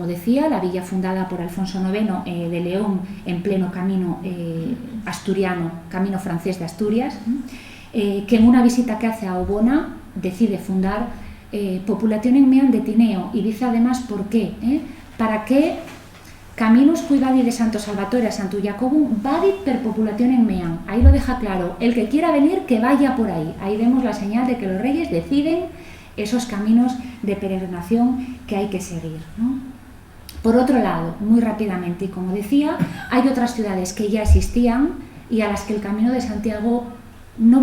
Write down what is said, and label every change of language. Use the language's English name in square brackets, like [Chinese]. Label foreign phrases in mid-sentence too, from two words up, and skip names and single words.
[Spanish] decía, la villa fundada por Alfonso IX de León en pleno camino asturiano, camino francés de Asturias, que en una visita que hace a Obona decide fundar [Latin] Populationem meam de Tineo, [Spanish] y dice además por qué, para que caminos [Latin] cui vadi de Santo Salvatore a Santo Jacobum vadit per populationem meam, [Spanish] ahí lo deja claro, el que quiera venir que vaya por ahí vemos la señal de que los reyes deciden esos caminos de peregrinación que hay que seguir, ¿no? Por otro lado, muy rápidamente, y como decía, hay otras ciudades que ya existían y a las que el Camino de Santiago, no